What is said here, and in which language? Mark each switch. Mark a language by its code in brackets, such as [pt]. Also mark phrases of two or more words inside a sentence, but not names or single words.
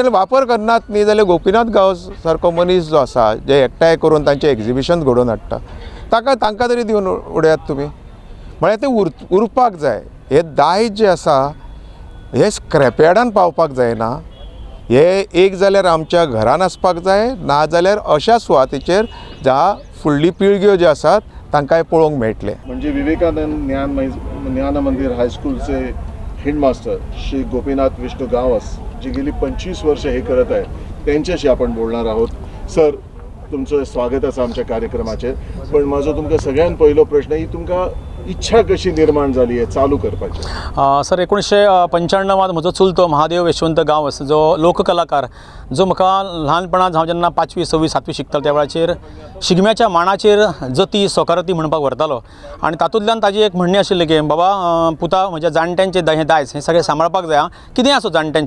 [kok] आनी वापर करनात न्ही जाल्यार गोपीनाथ गांवस सारको मनीस जो आसा जे एकठांय करून तांचे एग्जिबिशन घडोवन हाडटा तांकां तरी दिवन उडयात तुमी. म्हळ्यार ते उरपाक जाय. हे दायज जे आसा हे स्क्रॅपयार्डान पावपाक जायना. हे एक जाल्यार आमच्या घरान आसपाक जाय, ना जाल्यार अशा सुवातेचेर ज्या फुडली पिळग्यो ज्यो आसात तांकां पळोवंक मेळटले. [mr] म्हणजे विवेकानंद ज्ञान मंदिर हायस्कूलचे हेडमास्टर श्री गोपीनाथ विष्णू गांवस जे गेली 25 वर्ष हे करत आहेत त्यांच्याशी आपण बोलणार आहोत. [kok] सर, तुमचं स्वागत आसा आमच्या कार्यक्रमाचेर. पण माझो तुमकां सगळ्यात पयलो प्रश्न ही तुमकां इच्छा कशी निर्माण जाली आहे चालू करपाची? सर 1995 म्हजो चुलतो महादेव यशवंत गांवस जो लोककलाकार जो म्हाका ल्हानपणांत हांव जेन्ना 5वी 6वी 7वी शिकतालो त्या वेळाचेर शिगम्याच्या मांडाचेर जती सोकारती म्हणपाक व्हरतालो आनी तातूंतल्यान ताजी एक म्हणणी आशिल्ली की बाबा पुता म्हज्या जाणट्यांचे हें दायज हें सगळें सांबाळपाक जाय, कितेंय आसूं जाणट्यांचें.